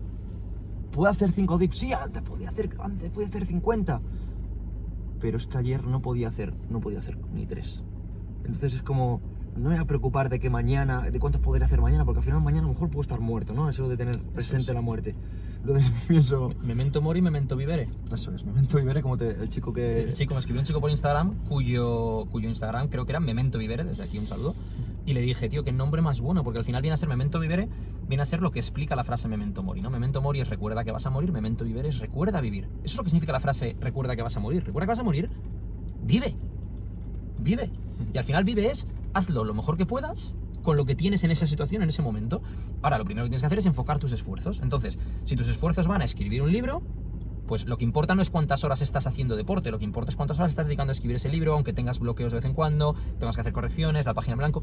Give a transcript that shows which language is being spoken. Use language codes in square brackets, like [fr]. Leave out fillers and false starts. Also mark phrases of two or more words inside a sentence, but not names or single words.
[es] ¿Puedo hacer 5 dips? Sí, antes podía hacer 50. Pero es que ayer no podía hacer ni 3. Entonces es como, no me voy a preocupar de que mañana, de cuántos podré hacer mañana, porque al final mañana a lo mejor puedo estar muerto, ¿no? Eso de tener presente la muerte. Entonces pienso... [la] Memento mori, memento vivere. [es] Eso es, [la] memento vivere, [es] como el chico que... El chico, me escribió un chico por Instagram, cuyo Instagram creo que era [la] memento vivere, [es] desde aquí un saludo. Y le dije, tío, qué nombre más bueno, porque al final viene a ser [la] memento vivere, [es] viene a ser lo que explica la frase [la] memento mori, [es] ¿no? [la] Memento mori [es] es recuerda que vas a morir, [la] memento vivere [es] es recuerda vivir. Eso es lo que significa la frase recuerda que vas a morir. Recuerda que vas a morir, vive. Vive. Y al final vive es, hazlo lo mejor que puedas con lo que tienes en esa situación, en ese momento. Ahora, lo primero que tienes que hacer es enfocar tus esfuerzos. Entonces, si tus esfuerzos van a escribir un libro, pues lo que importa no es cuántas horas estás haciendo deporte, lo que importa es cuántas horas estás dedicando a escribir ese libro, aunque tengas bloqueos de vez en cuando, tengas que hacer correcciones, la página en blanco.